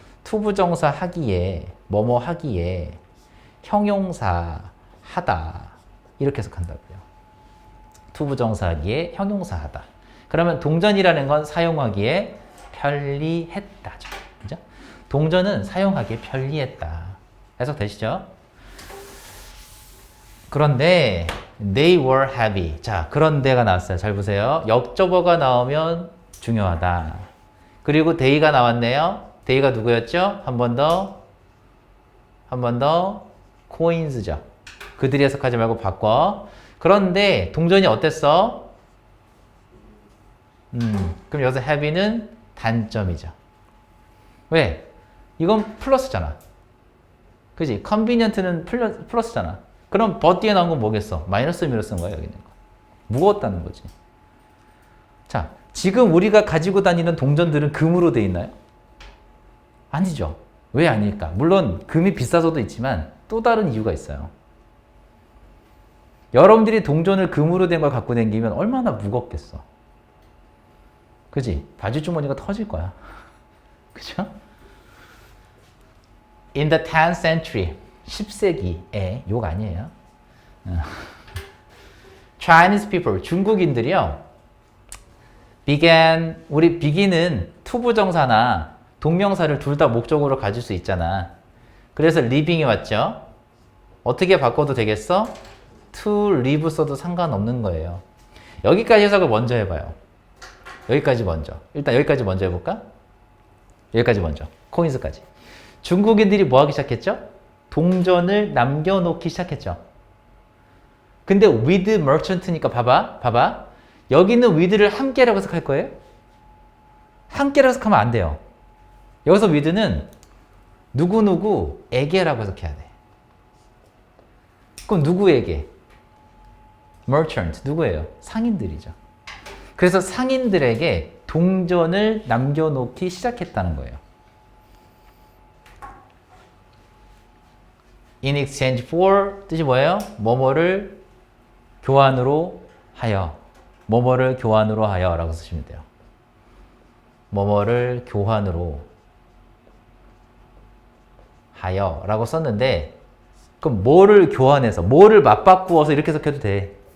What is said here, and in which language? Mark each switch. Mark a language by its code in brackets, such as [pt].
[ko] 투부정사 하기에 뭐뭐 하기에 형용사 하다. 이렇게 해석한다고요. 투부정사 하기에 형용사 하다. 그러면 동전이라는 건 사용하기에 편리했다죠. 그죠? 동전은 사용하기에 편리했다. 해석되시죠? 그런데 [en] they were heavy. [ko] 자, 그런데가 나왔어요. 잘 보세요. 역접어가 나오면 중요하다. 그리고 they가 나왔네요. they가 누구였죠? 한 번 더 coins죠. 그들이 해석하지 말고 바꿔. 그런데 동전이 어땠어? 그럼 여기서 heavy는 단점이죠. 왜? 이건 플러스잖아. 그지? convenient는 플러스잖아. 그럼 but 뒤에 나온 건 뭐겠어? 마이너스 의미로 쓴 거야, 여기 있는 거. 무거웠다는 거지. 자, 지금 우리가 가지고 다니는 동전들은 금으로 돼 있나요? 아니죠. 왜 아닐까? 물론 금이 비싸서도 있지만 또 다른 이유가 있어요. 여러분들이 동전을 금으로 된 걸 갖고 다니면 얼마나 무겁겠어. 그지? 바지 주머니가 터질 거야. 그죠? [en] In the 10th century, [ko] 10세기에 욕 아니에요. [en] Chinese people, [ko] 중국인들이요. 우리 begin은 투부정사나 동명사를 둘 다 목적으로 가질 수 있잖아. 그래서 living이 왔죠. 어떻게 바꿔도 되겠어? to live 써도 상관없는 거예요. 여기까지 해석을 먼저 해봐요. 여기까지 먼저. 일단 여기까지 먼저 해볼까? 여기까지 먼저. 코인스까지. 중국인들이 뭐 하기 시작했죠? 동전을 남겨놓기 시작했죠. 근데 with merchant니까 봐봐. 여기는 with를 함께라고 해석할 거예요? 함께라고 해석하면 안 돼요. 여기서 with는 누구누구에게라고 해석해야 돼. 그럼 누구에게? merchant, 누구예요? 상인들이죠. 그래서 상인들에게 동전을 남겨놓기 시작했다는 거예요. [en] In exchange for [ko] 뜻이 뭐예요? 뭐뭐를 교환으로 하여. 뭐뭐를 교환으로 하여 라고 쓰시면 돼요. 뭐뭐를 교환으로 하여 라고 썼는데 그럼 뭐를 교환해서 뭐를 맞바꾸어서 이렇게 해석해도 돼.